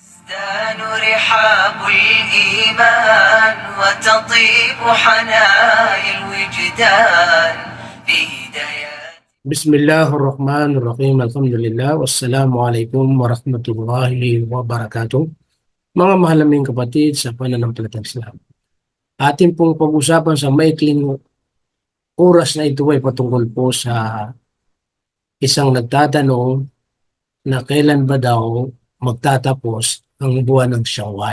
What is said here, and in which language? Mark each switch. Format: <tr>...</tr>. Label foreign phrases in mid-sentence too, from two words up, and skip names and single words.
<ar>تزدان رحاب الإيمان وتطيب حنايا الوجدان في هدايات. بسم الله الرحمن الرحيم. Alhamdulillah. والسلام عليكم ورحمة الله وبركاته.</ar> <tl>Mga mahal naming kapatid sa pananampalatayang Islam. Ating pong pag-usapan sa maikling oras na ito ay patungkol po sa isang nagtatanong na kailan ba daw magtatapos ang buwan ng Shawwal.</tl>